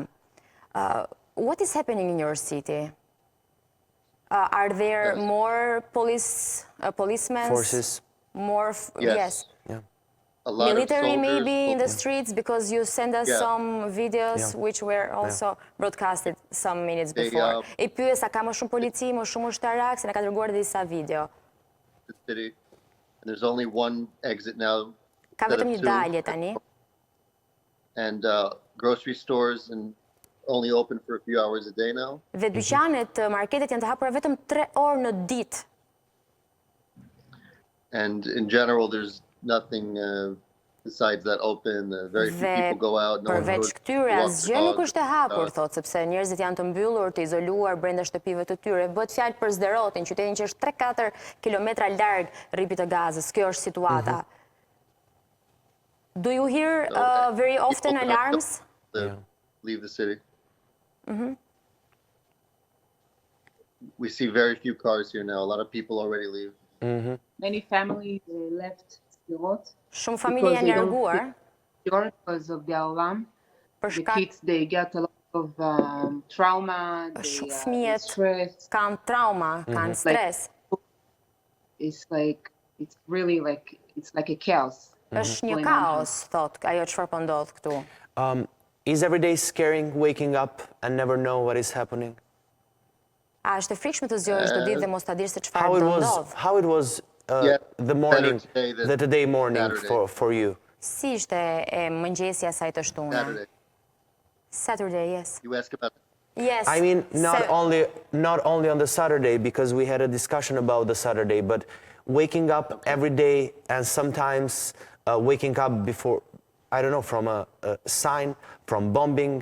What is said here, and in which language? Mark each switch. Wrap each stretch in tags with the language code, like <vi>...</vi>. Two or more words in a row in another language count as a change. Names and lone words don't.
<en>What is happening in your city? Are there more policemen? Forces. More, yes. Yeah. A lot Military of soldiers, maybe in the streets, because you sent us Yeah. some videos Yeah. which were also broadcasted some minutes They, before.</en> <sq>E pyes, a ka më shumë polici, më shumë ushtarak, se na ka dërguar disa video.</sq> <en>the city, and there's only one exit now.</en> <sq>Ka</sq> <en>instead of</en> <sq>vetëm një</sq> <en>two.</en> <sq>dalje tani.</sq> <en>And grocery stores and only open for a few hours a day now.</en> <sq>Dhe dyqanet, marketet janë të hapura vetëm 3 orë në ditë.</sq> <en>And in general, there's nothing besides that open. Very few</en> <sq>Dhe</sq> <en>people go out. No one</en> <sq>përveç</sq> <en>goes</en> <sq>këtyre,</sq> <en>walk</en> <sq>asgjë</sq> <en>the</en> <sq>nuk</sq> <en>dogs.</en> <sq>është e hapur, thot, sepse njerëzit janë të mbyllur, të izoluar brenda shtëpive të tyre. Bëhet fjalë për Sderotin, qytetin që është 3-4 kilometra larg rripit të Gazës. Kjo është situata.</sq> <en>Do you hear very often People have alarms? to leave the city. We see very few cars here now. A lot of people already leave. Many families left Sderot</en> <sq>Shumë familje janë larguar</sq> <en>because of the alarm.</en> <sq>për</sq> <en>The</en> <sq>shkak</sq> <en>kids, they get a lot of trauma,</en> <sq>Shumë</sq> <en>they</en> <sq>fëmijët</sq> <en>stress.</en> <sq>kanë trauma, kanë stres.</sq> <en>It's like, it's really like, it's like a chaos.</en> <sq>Është një</sq> <en>going on here.</en> <sq>kaos, thot, ajo çfarë po ndodh këtu.</sq> <en>Is every day scaring, waking up and never know what is happening?</en> <sq>A është e frikshme të zgjohesh çdo ditë dhe mos ta dish se çfarë</sq> <en>How it</en> <sq>do</sq> <en>was,</en> <sq>ndodh?</sq> <en>how it was Yeah, the morning, better today than the today morning Saturday. for you?</en> <sq>Si ishte e mëngjesja saj të shtunë?</sq> <en>Saturday. Saturday, yes. You ask about Yes. I mean, not Se- only on the Saturday, because we had a discussion about the Saturday, but waking up every day and sometimes waking up before, I don't know, from a sign, from bombing.</en>